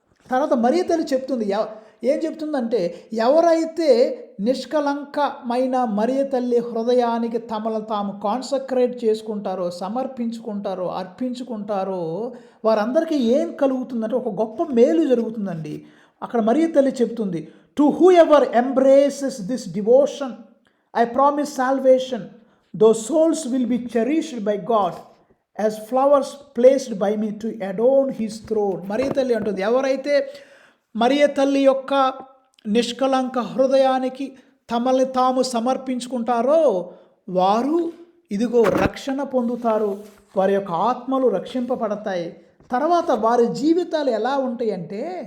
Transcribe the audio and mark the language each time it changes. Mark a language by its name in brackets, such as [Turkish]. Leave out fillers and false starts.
[Telugu] తర్వాత మరియ తల్లి చెప్తుంది, ఏం చెప్తుందంటే, ఎవరైతే నిష్కలంకమైన మరియ తల్లి హృదయానికి తమను తాము కాన్సక్రేట్ చేసుకుంటారో, సమర్పించుకుంటారో, అర్పించుకుంటారో వారందరికీ ఏం కలుగుతుందంటే ఒక గొప్ప మేలు జరుగుతుందండి. అక్కడ మరియ తల్లి చెప్తుంది, [English] To whoever embraces this devotion I promise salvation, those souls will be cherished by God as flowers placed by me to adorn his throne. [Telugu] మరియ తల్లి అంటుంది, ఎవరైతే మరియ తల్లి యొక్క నిష్కలంక హృదయానికి తమల్ని తాము సమర్పించుకుంటారో వారు ఇదిగో రక్షణ పొందుతారు, వారి యొక్క ఆత్మలు రక్షింపబడతాయి. తర్వాత వారి జీవితాలు ఎలా ఉంటాయంటే